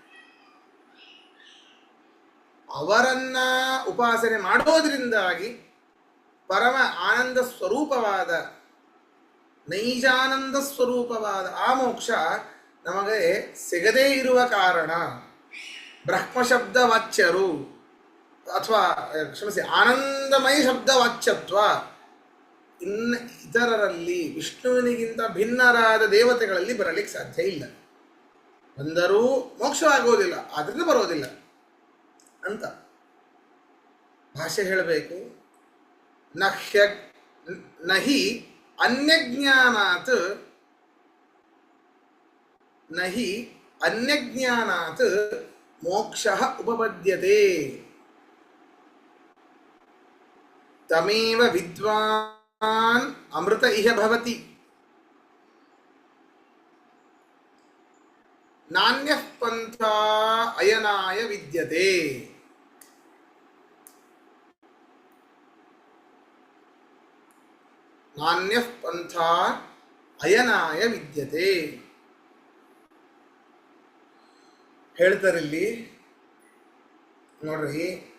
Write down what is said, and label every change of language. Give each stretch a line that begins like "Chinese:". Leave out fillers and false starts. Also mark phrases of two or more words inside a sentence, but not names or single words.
Kannada: ಅವರನ್ನ ಉಪಾಸನೆ ಮಾಡೋದ್ರಿಂದಾಗಿ ಪರಮ ಆನಂದ ಸ್ವರೂಪವಾದ, ನೈಜಾನಂದ ಸ್ವರೂಪವಾದ ಆ ಮೋಕ್ಷ ನಮಗೆ ಸಿಗದೇ ಇರುವ ಕಾರಣ ಬ್ರಹ್ಮಶಬ್ದ ವಾಚ್ಯರು ಅಥವಾ ಕ್ಷಮಿಸಿ ಆನಂದಮಯ ಶಬ್ದ ವಾಚ್ಯತ್ವ ಇನ್ನು ಇತರರಲ್ಲಿ, ವಿಷ್ಣುವಿನಿಗಿಂತ ಭಿನ್ನರಾದ ದೇವತೆಗಳಲ್ಲಿ ಬರಲಿಕ್ಕೆ ಸಾಧ್ಯ ಇಲ್ಲ. ಬಂದರೂ ಮೋಕ್ಷವಾಗುವುದಿಲ್ಲ, ಆದ್ದರಿಂದ ಬರೋದಿಲ್ಲ ಅಂತ ಭಾಷೆ ಹೇಳಬೇಕು.
Sanskrit: ನಹಿ ಅನ್ಯಜ್ಞಾನಾತ್, ನಹಿ ಅನ್ಯಜ್ಞಾನಾತ್ ಮೋಕ್ಷ ಉಪಪದ್ಯತೆ. ತಮೇವ ವಿದ್ವಾನ್ ಅಮೃತ ಇಹ ಭವತಿ ನಾನ್ಯಃ ಪಂಥ ಅಯನಾಯ ವಿದ್ಯತೆ. ನಾನ್ಯಃ ಪಂಥ ಅಯನಾಯ ವಿದ್ಯತೆ
Kannada: ಹೇಳ್ತಾರಲ್ಲಿ ನೋಡ್ರಿ.